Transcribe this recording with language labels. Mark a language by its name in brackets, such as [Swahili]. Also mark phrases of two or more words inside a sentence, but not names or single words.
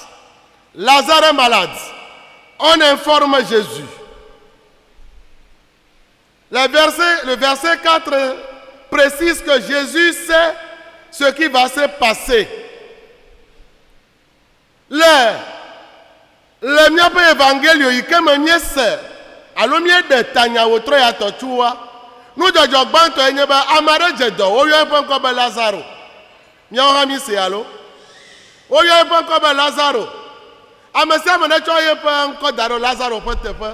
[French] Lazare est malade. On informe Jésus. Le verset 4 précise que Jésus sait ce qui va se passer. [Ewe] L'heure Le miaƒe evangelio yi ke me miese alo miede tanya wòtrɔ ya tɔtua nudzɔdzɔ gbãtɔ nye be ame aɖe dze dɔ woyɔ eƒe ŋkɔ be Lazaro. Miawo hã mi se alo? Woyɔ eƒe ŋkɔ be Lazaro. Ame sia ame ne tsɔ yeƒe ŋkɔ da ɖe Lazaro ƒe teƒe.